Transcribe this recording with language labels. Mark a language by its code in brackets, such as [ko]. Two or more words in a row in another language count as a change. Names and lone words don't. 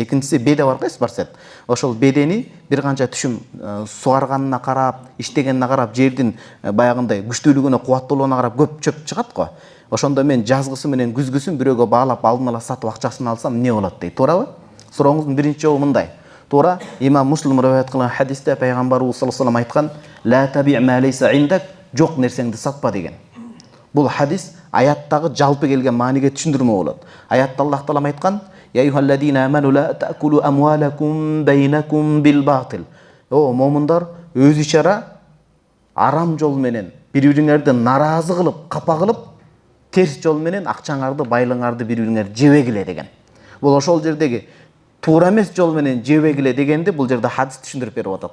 [ky] Экинчиси, беде бар кайсы барсет. Ошол бедени бир канча түшүм сугарганына карап, иштегенине карап, жердин баягындай күчтүүлүгүнө, кубаттуулугуна карап көп чөп чыгат го. Ошондо мен жазгысы менен күзгүсүн бирөөгө баалап алдын ала сатып акчасын алсам эмне болот дейт. Туурабы? Сурооңуздун биринчи жообу мындай. Туура, имам Муслим риваят кылган хадисте пайгамбарыбыз [ar] صلى الله عليه وسلم [ky] айткан: [ar] "لا تبع ما ليس عندك", [ky] жок нерсеңди сатпа деген. Бул хадис аяттагы жалпы келген мааниге түшүндүрмө болот. Аятта Аллах таалам айткан: [ar] "يا أيها الذين آمنوا لا تأكلوا أموالكم بينكم بالباطل". [ky] О, момундар, өз ичара арам жол менен бири-бириңерди наразы кылып, капа кылып, терс жол менен акчаңарды, байлыгыңарды бири-бириңер жебегиле деген. Бул ошол жердеги туура эмес жол менен жебегиле дегенди бул жерде хадис түшүндүрүп берип атат.